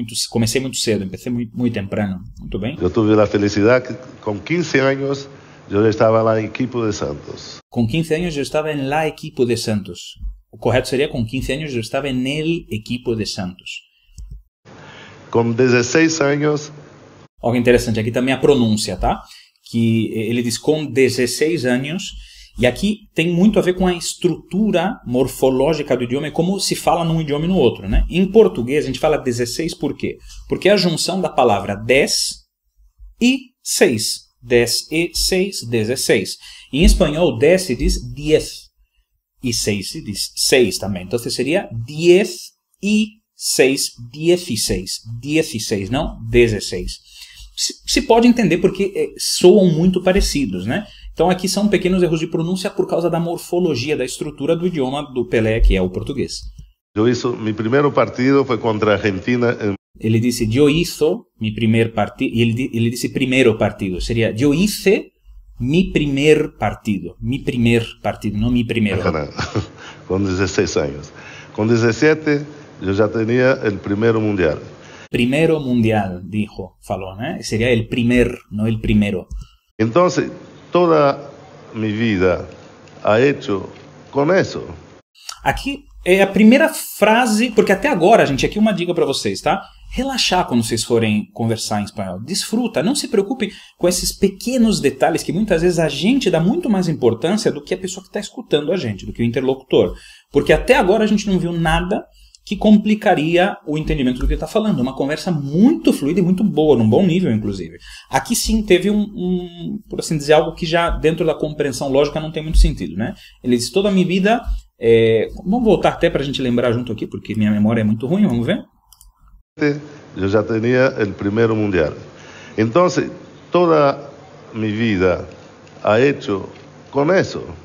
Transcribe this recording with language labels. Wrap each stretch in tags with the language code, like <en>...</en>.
<pt>Comecei muito cedo, muito temprano. Muito bem.</pt> <es>Yo tuve la felicidad que con 15 años yo estaba en el equipo de Santos.</es> <pt>Com 15 anos eu estava em</pt> <es>la equipo de Santos.</es> <pt>O correto seria com 15 anos eu estava</pt> <es>en el equipo de Santos. Con 16 años</es> <pt>Algo interessante aqui também a pronúncia, tá? Que ele diz com 16 anos, e aqui tem muito a ver com a estrutura morfológica do idioma e como se fala num idioma e no outro, né? Em português a gente fala 16 por quê? Porque é a junção da palavra 10 e 6. 10 e 6, 16. Em espanhol, 10 se diz 10 e 6 se diz 6 também. Então seria 10 e 6, 16. 16, não 16. Se pode entender porque soam muito parecidos, né? Então aqui são pequenos erros de pronúncia por causa da morfologia, da estrutura do idioma do Pelé, que é o português.</pt> <es>mi primer partido fue contra Argentina.</es> <pt>Ele disse, eu</pt> <es>hizo mi primer partido,</es> <pt>e ele disse primeiro partido, seria, eu</pt> <es>hice mi primer partido,</es> <pt>não mi primeiro.</pt> <es>Con 16 años. Con 17 yo ya tenía el primer mundial.</es> <pt>Primeiro mundial, falou, né? Seria</pt> <es>el primer,</es> <pt>não</pt> <es>el primero. Entonces, toda mi vida ha hecho con eso.</es> <pt>Aqui é a primeira frase, porque até agora, gente, aqui uma dica para vocês, tá? Relaxar quando vocês forem conversar em espanhol. Desfruta, não se preocupe com esses pequenos detalhes que muitas vezes a gente dá muito mais importância do que a pessoa que está escutando a gente, do que o interlocutor. Porque até agora a gente não viu nada que complicaria o entendimento do que ele está falando. Uma conversa muito fluida e muito boa, num bom nível, inclusive. Aqui sim teve por assim dizer, algo que já dentro da compreensão lógica não tem muito sentido, né? Ele diz, toda a minha vida... vamos voltar até para a gente lembrar junto aqui, porque minha memória é muito ruim, vamos ver?</pt> <es>Yo ya tenía el primero mundial. Entonces, toda mi vida ha hecho con eso.</es>